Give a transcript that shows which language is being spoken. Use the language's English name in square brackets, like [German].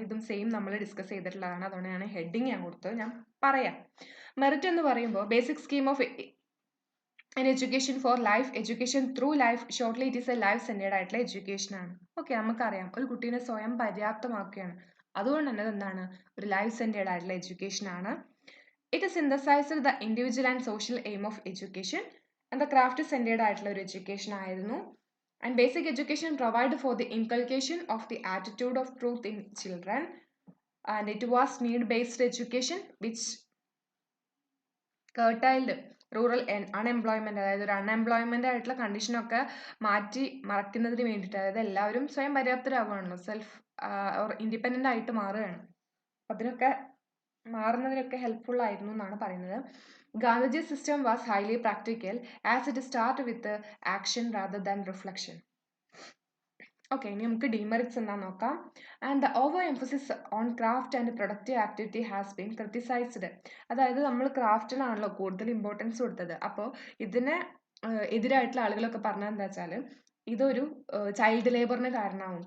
[Malayalam] ഇതും സെയിം നമ്മൾ ഡിസ്കസ് ചെയ്തിട്ടുള്ളതാണ്, അതുകൊണ്ടാണ് ഹെഡിങ് ഞാൻ കൊടുത്തത്. ഞാൻ പറയാം. മെറിറ്റ് എന്ന് പറയുമ്പോൾ basic scheme of [English] an education for life, education through life, shortly it is a life centered [Malayalam] ആയിട്ടുള്ള എഡ്യൂക്കേഷൻ ആണ്. ഓക്കെ, നമുക്കറിയാം ഒരു കുട്ടീനെ സ്വയം പര്യാപ്തമാക്കുകയാണ്, അതുകൊണ്ട് തന്നെ എന്താണ്, ഒരു ലൈഫ് സെൻറ്റേർഡ് ആയിട്ടുള്ള എഡ്യൂക്കേഷൻ ആണ്. [English] It synthesised the individual and social aim of education. [Malayalam] And the craft centred ആയിട്ടുള്ള ഒരു എഡ്യൂക്കേഷൻ ആയിരുന്നു. [English] And basic education provide for the inculcation of the attitude of truth in children, and it was need-based education which curtailed rural unemployment. [Malayalam] അതായത് ഒരു unemployment ആയിട്ടുള്ള കണ്ടീഷനൊക്കെ മറക്കുന്നതിന് വേണ്ടിയിട്ട്, അതായത് എല്ലാവരും സ്വയം പര്യാപ്തരാകുകയാണല്ലോ, സെൽഫ് ഓർ ഇൻഡിപെൻഡൻ്റ് ആയിട്ട് മാറുകയാണ്. അപ്പം അതിനൊക്കെ മാറുന്നതിനൊക്കെ ഹെൽപ്ഫുൾ ആയിരുന്നു എന്നാണ് പറയുന്നത്. [English] Gandhi's system was highly practical as it started with action rather than reflection. [Malayalam] Okay, ഇനി നമുക്ക് ഡിമെറിറ്റ്സ് എന്താ നോക്കാം. [English] And the over emphasis on craft and productive activity has been criticised. [Malayalam] അതായത് നമ്മൾ ക്രാഫ്റ്റിനാണല്ലോ കൂടുതൽ ഇമ്പോർട്ടൻസ് കൊടുത്തത്. അപ്പോൾ ഇതിന് എതിരായിട്ടുള്ള ആളുകളൊക്കെ പറഞ്ഞത് എന്താ വെച്ചാൽ ഇതൊരു ചൈൽഡ് ലേബറിന് കാരണമാവും.